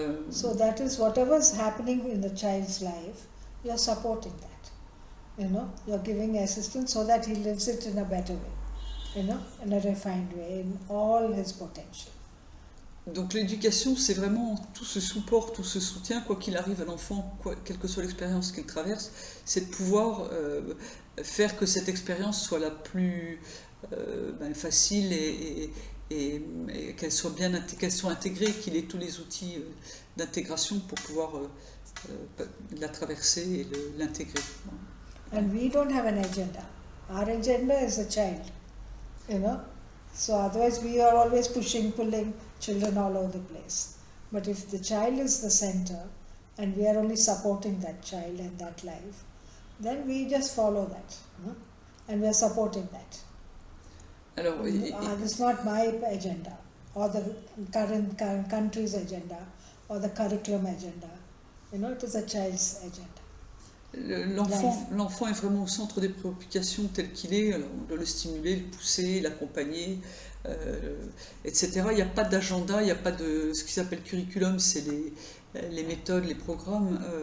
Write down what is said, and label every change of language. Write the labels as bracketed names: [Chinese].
[English] So that is whatever's happening in the child's life, you're supporting that. You're giving assistance so that he lives it in a better way, in a refined way, in all his potential. [French] Donc l'éducation, c'est vraiment tout ce support, tout ce soutien, quoi qu'il arrive à l'enfant, quelle que soit l'expérience qu'il traverse, c'est de pouvoir faire que cette expérience soit la plus facile et qu'elle soit intégrée, qu'il ait tous les outils d'intégration pour pouvoir la traverser et l'intégrer. [English] And we don't have an agenda. Our agenda is the child, So otherwise we are always pulling children all over the place. But if the child is the center and we are only supporting that child and that life, then we just follow that, and we are supporting that. [French] Alors, [English] it's not my agenda or the current country's agenda or the curriculum agenda. It is a child's agenda. [French] L'enfant est vraiment au centre des préoccupations tel qu'il est. Alors on doit le stimuler, le pousser, l'accompagner, etc. Il n'y a pas d'agenda, il n'y a pas de ce qui s'appelle curriculum, c'est les méthodes, les programmes.